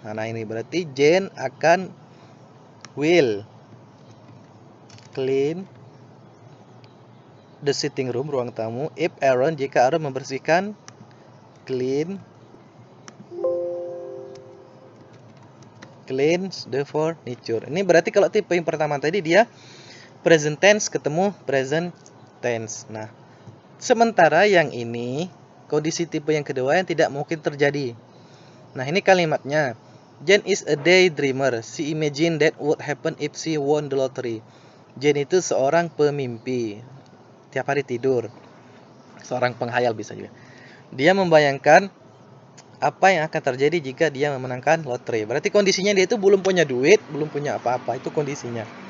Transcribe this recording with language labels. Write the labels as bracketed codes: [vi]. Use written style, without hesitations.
[id] Nah, ini berarti Jane akan [en] will clean the sitting room, [id] ruang tamu, if Aaron, jika Aaron membersihkan [en] clean the furniture. [id] Ini berarti kalau tipe yang pertama tadi dia present tense ketemu present tense. Nah, sementara yang ini kondisi tipe yang kedua yang tidak mungkin terjadi. Nah, ini kalimatnya. [en] Jane is a daydreamer. She imagined that would happen if she won the lottery. [id] Jane itu seorang pemimpi. Tiap hari tidur. Seorang penghayal bisa juga. Dia membayangkan apa yang akan terjadi jika dia memenangkan lotre. Berarti kondisinya dia itu belum punya duit, belum punya apa-apa. Itu kondisinya.